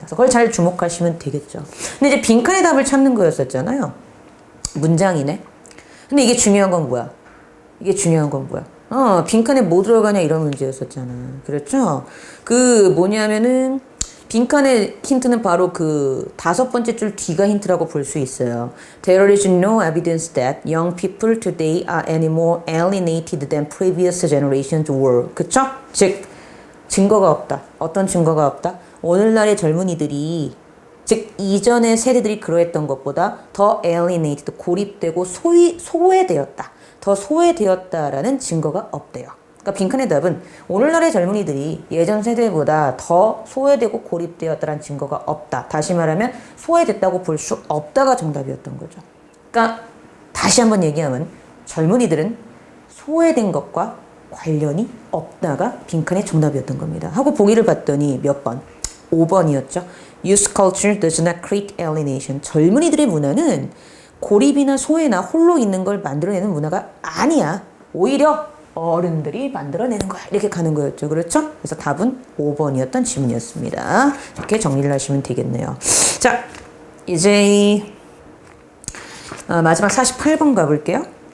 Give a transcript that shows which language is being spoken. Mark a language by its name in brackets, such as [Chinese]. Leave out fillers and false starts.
[Korean] 그래서 그걸 잘 주목하시면 되겠죠. 근데 이제 빈칸의 답을 찾는 거였었잖아요. 문장이네. 근데 이게 중요한 건 뭐야? 이게 중요한 건 뭐야? 빈칸에 뭐 들어가냐 이런 문제였었잖아. 그렇죠? 그 뭐냐면은 빈칸의 힌트는 바로 그 다섯 번째 줄 뒤가 힌트라고 볼 수 있어요. [English] There is no evidence that young people today are any more alienated than previous generations were. [Korean] 그쵸? 즉, 증거가 없다. 어떤 증거가 없다? 오늘날의 젊은이들이, 즉, 이전의 세대들이 그러했던 것보다 더 alienated, 고립되고 소외되었다. 더 소외되었다라는 증거가 없대요. 그러니까 빈칸의 답은 오늘날의 젊은이들이 예전 세대보다 더 소외되고 고립되었다는 증거가 없다. 다시 말하면 소외됐다고 볼 수 없다가 정답이었던 거죠. 그러니까 다시 한번 얘기하면 젊은이들은 소외된 것과 관련이 없다가 빈칸의 정답이었던 겁니다. 하고 보기를 봤더니 몇 번? 5번이었죠. [English] Youth culture does not create alienation. [Korean] 젊은이들의 문화는 고립이나 소외나 홀로 있는 걸 만들어내는 문화가 아니야. 오히려 어른들이 만들어내는 거야. 이렇게 가는 거였죠. 그렇죠? 그래서 답은 5번이었던 질문이었습니다. 이렇게 정리를 하시면 되겠네요. 자, 이제 마지막 48번 가볼게요.